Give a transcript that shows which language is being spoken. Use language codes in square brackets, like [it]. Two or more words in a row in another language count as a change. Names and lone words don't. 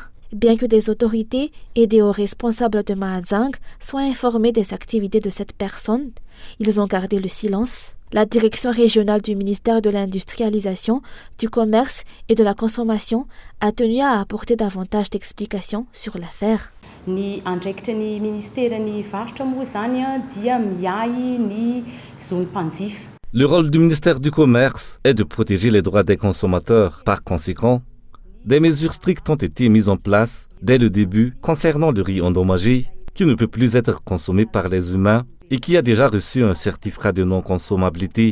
[fr] Bien que des autorités et des hauts responsables de Mahajang soient informés des activités de cette personne, ils ont gardé le silence. La direction régionale du ministère de l'Industrialisation, du Commerce et de la Consommation a tenu à apporter davantage d'explications sur l'affaire. [mg] Ny andraikitra ny ministère ny varotra moa zany dia miay ny zone mpanjifa. [fr] Le rôle du ministère du Commerce est de protéger les droits des consommateurs. Par conséquent, des mesures strictes ont été mises en place dès le début concernant le riz endommagé qui ne peut plus être consommé par les humains et qui a déjà reçu un certificat de non-consommabilité.